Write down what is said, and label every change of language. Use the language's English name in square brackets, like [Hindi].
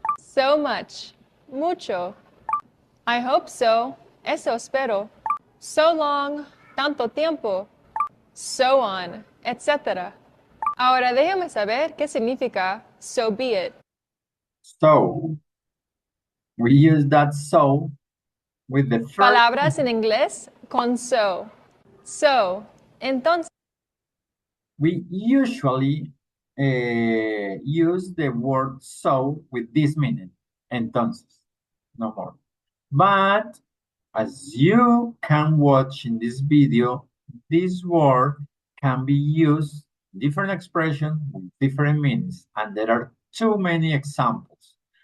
[English] So much, [Spanish] mucho. [English] I hope so, [Spanish] eso espero. [English] So long, [Spanish] tanto tiempo. [English] So on, etc. [Spanish] Ahora déjame saber qué significa [English] so be it. So, we use that so with the first. [Spanish] Palabras en inglés con so. [English] So, [Spanish] entonces. [English] We usually use the word so with this meaning, [Spanish] entonces, [English] no more. But as you can watch in this video, this word can be used different expression with different meanings, and there are too many examples.